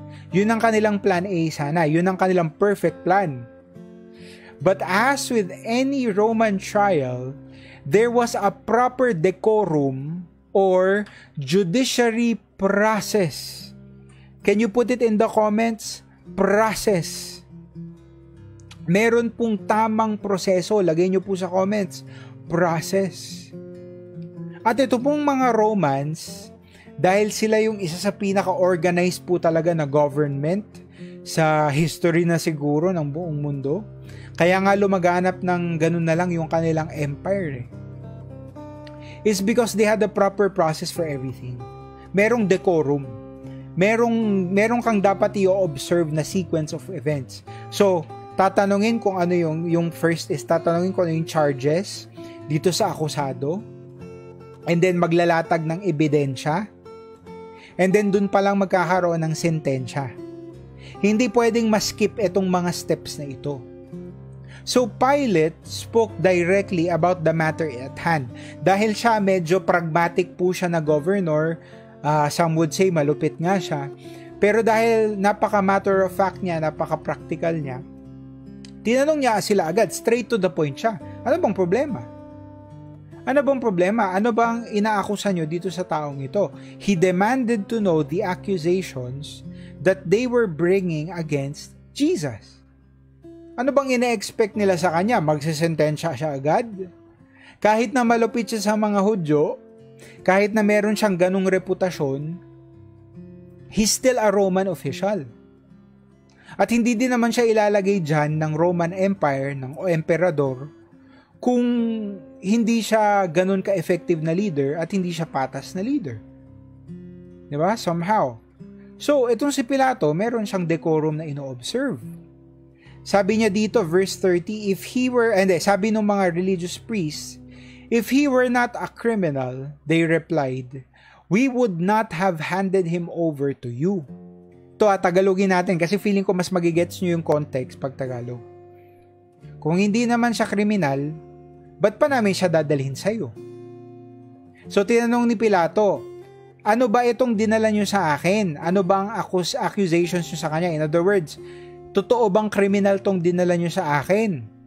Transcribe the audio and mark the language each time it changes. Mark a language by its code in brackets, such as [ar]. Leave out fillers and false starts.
[tl] Yun ang kanilang plan A sana, yun ang kanilang perfect plan. [en] But as with any Roman trial, there was a proper decorum or judiciary process. Can you put it in the comments? [tl] Process. Meron pong tamang proseso. Lagay nyo po sa comments. Process. At ito pong mga Romans, dahil sila yung isa sa pinaka-organized po talaga na government sa history na siguro ng buong mundo, kaya nga lumaganap ng ganun na lang yung kanilang empire. [en] It's because they had a proper process for everything. [tl] Merong decorum. Merong kang dapat i-observe na sequence of events. So, tatanungin kung ano yung first is tatanungin kung ano yung charges dito sa akusado. And then maglalatag ng ebidensya. And then dun pa lang magkakaroon ng sentensya. Hindi pwedeng ma-skip itong mga steps na ito. [en] So Pilate spoke directly about the matter at hand. [tl] Dahil siya medyo pragmatic po siya na governor, [en] some would say [tl] malupit nga siya. Pero dahil napaka-matter of fact niya, napaka-practical niya, tinanong niya sila agad, [en] straight to the point [tl] siya. Ano bang problema? Ano bang problema? Ano bang inaakusa nyo dito sa taong ito? [en] He demanded to know the accusations that they were bringing against Jesus. [tl] Ano bang ina-expect nila sa kanya? Magsisentensya siya agad? Kahit na malupit siya sa mga Hudyo, kahit na meron siyang ganung reputasyon, [en] he's still a Roman official. [tl] At hindi din naman siya ilalagay dyan ng Roman Empire, ng emperador, kung hindi siya ganun ka-effective na leader at hindi siya patas na leader. Diba? Somehow. So, itong si Pilato, meron siyang decorum na ino-observe. Sabi niya dito, [en] verse 30, [tl] sabi ng mga [en] religious priests, if he were not a criminal, they replied, we would not have handed him over to you. [tl] Ito, Tagalogin natin kasi feeling ko mas magigets nyo yung context pag Tagalog. Kung hindi naman siya kriminal, ba't pa namin siya dadalhin sa'yo? So, tinanong ni Pilato, ano ba itong dinala nyo sa akin? Ano ba ang accusations nyo sa kanya? [en] In other words, [tl] totoo bang kriminal tong dinala nyo sa akin?